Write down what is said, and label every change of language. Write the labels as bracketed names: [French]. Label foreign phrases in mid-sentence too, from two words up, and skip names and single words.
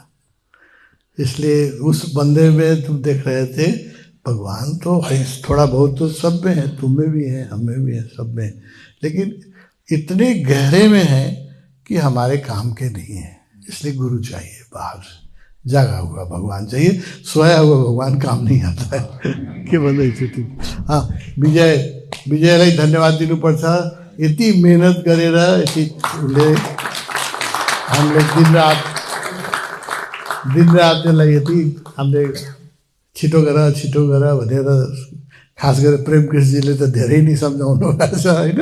[Hindi] इसलिए उस बंदे में तुम देख रहे थे, भगवान तो है, थोड़ा बहुत तो सब में है, तुम में भी है, हम में भी है, सब में, लेकिन इतने गहरे में है कि हमारे काम के नहीं है। इसलिए गुरु चाहिए, बाहर जागा हुआ भगवान चाहिए, सोया हुआ भगवान काम नहीं आता है के बंदे स्थिति। [Nepali] हाँ, विजय धन्यवाद दिनु पर्छ। यति मेहनत गरेर यति हामीले दिनरात यसलाई यति हामीले छिटो गर भनेर, खास गरेर प्रेम कृष्णजीले त धेरै नै सम्झाउनु भएको छ होइन।